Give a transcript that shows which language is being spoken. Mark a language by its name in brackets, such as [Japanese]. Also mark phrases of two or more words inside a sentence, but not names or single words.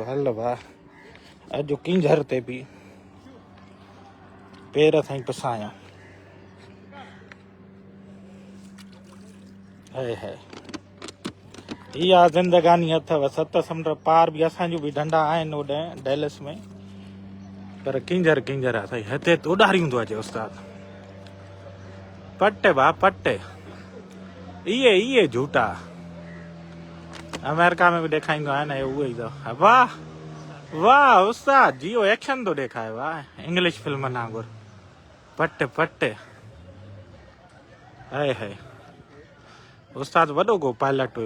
[Sindhi] हल वाह, अॼु किंझर ते बि पेर ताईं पिसायां। है इहा ज़िंदगानी अथव। 7 समुंड पार बि असांजूं बि ढंढा आहिनि होॾे डेलस में, पर किंझर किंझर आहे साईं। हिते उॾारियूं थो अचे उस्ताद। पट बा पट, इहे झूठा अमेरिका में बि ॾेखारींदो आहे न, उहे ई अथव। वाह वाह उस्ताद, जियो एक्शन थो ॾेखारे। वाह, [English] English film [Sindhi] वांगुरु। पट पट, है उस्ताद वॾो को पायलट हुयो।